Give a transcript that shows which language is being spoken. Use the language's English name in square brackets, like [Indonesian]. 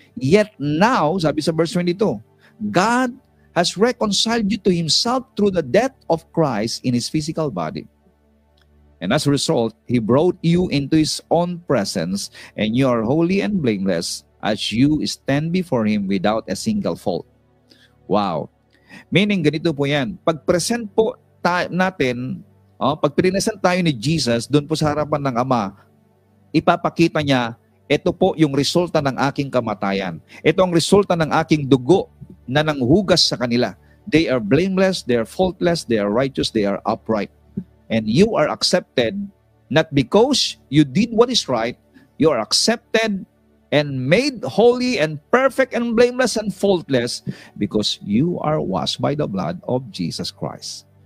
[English] Yet now, [Filipino] sabi sa [English] verse 22, God has reconciled you to Himself through the death of Christ in His physical body. And as a result, He brought you into His own presence, and you are holy and blameless as you stand before Him without a single fault. [Filipino] Wow. Meaning, ganito po yan. Pag-present po natin, pag present tayo ni Jesus, doon po sa harapan ng Ama, ipapakita niya, ito po yung resulta ng aking kamatayan. Ito ang resulta ng aking dugo na nanghugas sa kanila. [English] They are blameless, they are faultless, they are righteous, they are upright. And you are accepted, not because you did what is right, you are accepted and made holy and perfect and blameless and faultless because you are washed by the blood of Jesus Christ.